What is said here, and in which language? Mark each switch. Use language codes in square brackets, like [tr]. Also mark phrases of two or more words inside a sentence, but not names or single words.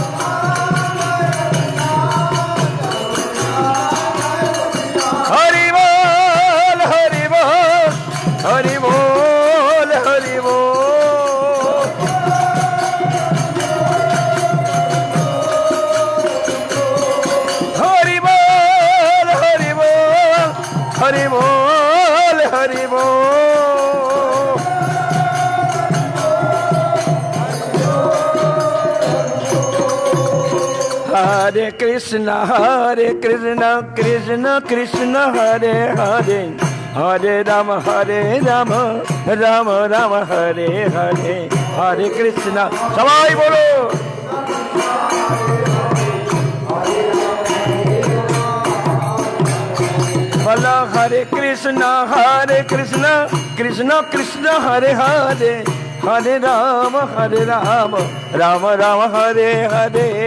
[bn] হরি বল হরি বল হরি বল হরি বল, হরি বল হরি বল হরি বল হরি বল, [sa] Hare Krishna Krishna Krishna Hare Hare, Hare Rama Rama Rama Hare Hare, Hare Krishna [bn] সবাই বলো, বলো [sa] हरे कृष्ण कृष्ण कृष्ण हरे हरे, हरे राम राम राम हरे हरे,